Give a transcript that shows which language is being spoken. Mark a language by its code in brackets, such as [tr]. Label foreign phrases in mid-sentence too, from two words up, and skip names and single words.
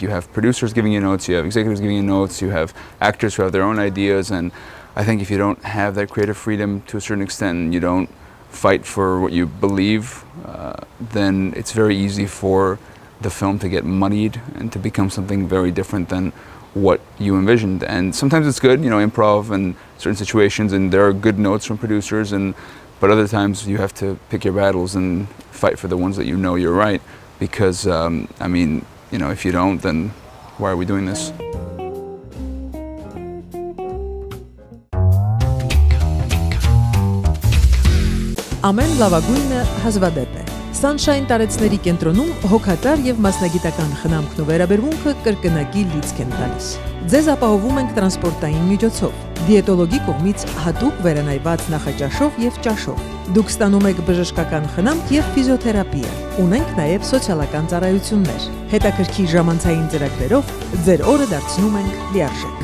[en] You have producers giving you notes, you have executives giving you notes, you have actors who have their own ideas, and I think if you don't have that creative freedom to a certain extent and you don't fight for what you believe, then it's very easy for the film to get muddied and to become something very different than what you envisioned. And sometimes it's good, improv and certain situations, and there are good notes from producers, but other times you have to pick your battles and fight for the ones that you know you're right, because if you don't, then why are we doing this? [hy] Ամեն լավագույնը հազվադեպ է։ Sunshine տարեցների կենտրոնում հոգատար եւ մասնագիտական խնամքն ու վերաբերմունքը կրկնակի լիցք են տալիս։ Ձեզ ապահովում ենք տրանսպորտային միջոցով, դիետոլոգի կողմից հատուկ վերանայված նախաճաշով եւ ճաշով։ Դուք ստանում եք բժշկական խնամք եւ ֆիզիոթերապիա։ Ունենք նաեւ սոցիալական ծառայություններ։ Հետաքրքիր ժամանցային ծրագրերով ձեր օրը դարձնում ենք լիարժեք։